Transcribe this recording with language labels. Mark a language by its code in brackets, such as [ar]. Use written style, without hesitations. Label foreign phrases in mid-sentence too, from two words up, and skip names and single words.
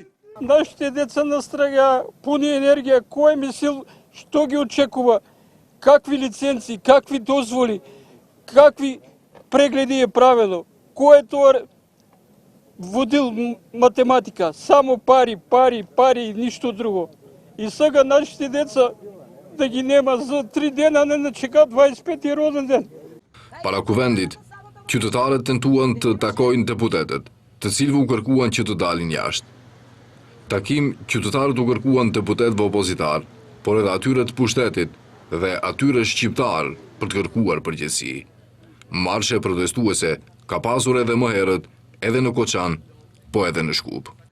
[mk] Нашите деца настрага пуни енергија, кој мислил, што ги очекува, какви лиценци, какви дозволи, какви прегледи е правено, кој е тоа водил математика, само пари, пари, пари и ништо друго. И сега нашите деца да ги нема за 3 дена, не начека 25-ти роден ден. [sq] Para kuvendit, qytetarët tentuan të takojnë deputetët, të cilëve u kërkuan që të dalin jashtë. Takim, qytetarët u kërkuan deputetëve opozitar, por edhe atyre të pushtetit dhe atyre shqiptar për të kërkuar përgjegjësi. Marshe protestuese ka pasur edhe më herët, edhe në Koçan, po edhe në Shkup.